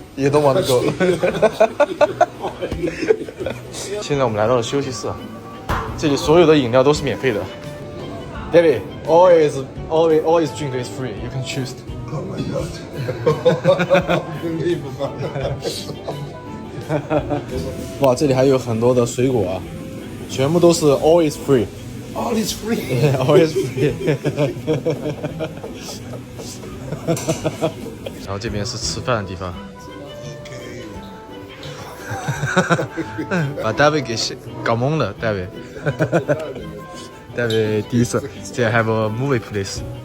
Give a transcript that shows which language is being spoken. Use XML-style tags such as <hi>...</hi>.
<en>You don't want to go.</en> <zh>现在我们来到了休息室，这里所有的饮料都是免费的。</zh> <en>David, always drink is free. You can choose. Oh my God. Unbelievable.</en> <zh>哇，这里还有很多的水果啊，全部都是</zh> <en>always free. All is free. Always free.</en> <zh>然后这边是吃饭的地方。把 David 给搞懵了，David。</zh> <en>David</en> <zh>第一次，这</zh> <en>have a movie please。</en>